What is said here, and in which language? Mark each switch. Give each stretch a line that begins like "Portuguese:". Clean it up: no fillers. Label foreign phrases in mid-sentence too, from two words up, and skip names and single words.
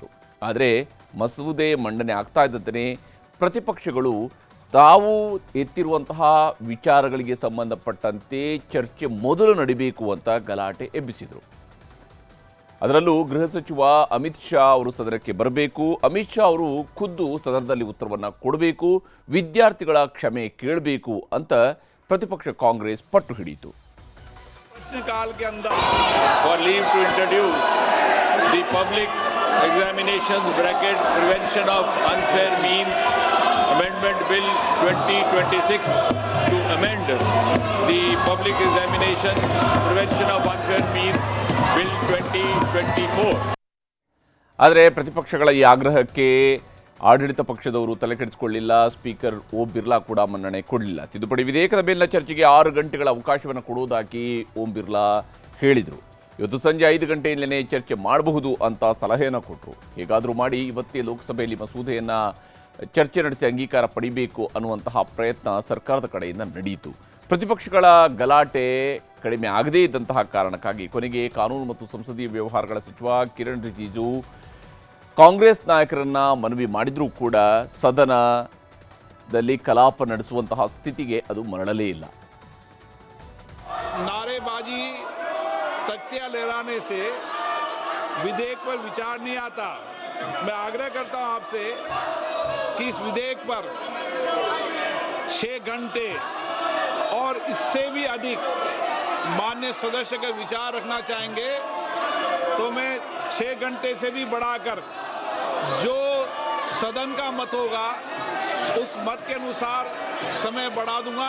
Kannada: ಆದರೆ ಮಸೂದೆ ಮಂಡನೆ ಆಗ್ತಾ ಇದ್ದಂತೆ ಪ್ರತಿಪಕ್ಷಗಳು ತಾವು ಎತ್ತಿರುವಂತಹ ವಿಚಾರಗಳಿಗೆ ಸಂಬಂಧಪಟ್ಟಂತೆ ಚರ್ಚೆ ಮೊದಲು ನಡೀಬೇಕು ಅಂತ ಗಲಾಟೆ ಎಬ್ಬಿಸಿದರು. ಅದರಲ್ಲೂ ಗೃಹ ಸಚಿವ ಅಮಿತ್ ಶಾ ಅವರು ಸದನಕ್ಕೆ ಬರಬೇಕು, ಅಮಿತ್ ಶಾ ಅವರು ಖುದ್ದು ಸದನದಲ್ಲಿ ಉತ್ತರವನ್ನು ಕೊಡಬೇಕು, ವಿದ್ಯಾರ್ಥಿಗಳ ಕ್ಷಮೆ ಕೇಳಬೇಕು ಅಂತ ಪ್ರತಿಪಕ್ಷ ಕಾಂಗ್ರೆಸ್ ಪಟ್ಟು ಹಿಡಿಯಿತು.
Hindi: काल के अंदर
English: for leave to introduce the public examination bracket prevention of unfair means amendment bill 2026 to amend the public examination prevention of unfair means bill 2024.
Kannada: ಆದರೆ ಪ್ರತಿಪಕ್ಷಗಳ ಈ ಆಗ್ರಹಕ್ಕೆ ಆಡಳಿತ ಪಕ್ಷದವರು ತಲೆ ಕೆಡಿಸಿಕೊಳ್ಳಿಲ್ಲ. ಸ್ಪೀಕರ್ ಓಂ ಬಿರ್ಲಾ ಕೂಡ ಮನ್ನಣೆ ಕೊಡಲಿಲ್ಲ. ತಿದ್ದುಪಡಿ ವಿಧೇಯಕದ ಮೇಲಿನ ಚರ್ಚೆಗೆ 6 ಗಂಟೆಗಳ ಅವಕಾಶವನ್ನು ಕೊಡುವುದಾಗಿ ಓಂ ಬಿರ್ಲಾ ಹೇಳಿದರು. ಇವತ್ತು ಸಂಜೆ 5 ಗಂಟೆಯಿಂದಲೇ ಚರ್ಚೆ ಮಾಡಬಹುದು ಅಂತ ಸಲಹೆಯನ್ನು ಕೊಟ್ಟರು. ಹೇಗಾದರೂ ಮಾಡಿ ಇವತ್ತೇ ಲೋಕಸಭೆಯಲ್ಲಿ ಮಸೂದೆಯನ್ನು ಚರ್ಚೆ ನಡೆಸಿ ಅಂಗೀಕಾರ ಪಡಿಬೇಕು ಅನ್ನುವಂತಹ ಪ್ರಯತ್ನ ಸರ್ಕಾರದ ಕಡೆಯಿಂದ ನಡೆಯಿತು. ಪ್ರತಿಪಕ್ಷಗಳ ಗಲಾಟೆ ಕಡಿಮೆ ಆಗದೇ ಇದ್ದಂತಹ ಕಾರಣಕ್ಕಾಗಿ ಕೊನೆಗೆ ಕಾನೂನು ಮತ್ತು ಸಂಸದೀಯ ವ್ಯವಹಾರಗಳ ಸಚಿವ ಕಿರಣ್ ರಿಜಿಜು ಕಾಂಗ್ರೆಸ್ ನಾಯಕರನ್ನ ಮನವಿ ಮಾಡಿದರೂ ಕೂಡ ಸದನದಲ್ಲಿ ಕಲಾಪ ನಡೆಸುವಂತಹ ಸ್ಥಿತಿಗೆ ಅದು ಮರಳಲೇ ಇಲ್ಲ.
Hindi: नारेबाजी तख्तियां लहराने से विधेयक पर विचार नहीं आता. मैं आग्रह करता हूं आपसे कि इस विधेयक पर 6 घंटे और इससे भी अधिक मान्य सदस्य का विचार रखना चाहेंगे तो मैं 6 घंटे से भी बढ़ाकर जो सदन का मत होगा उस मत के अनुसार समय बढ़ा दूंगा.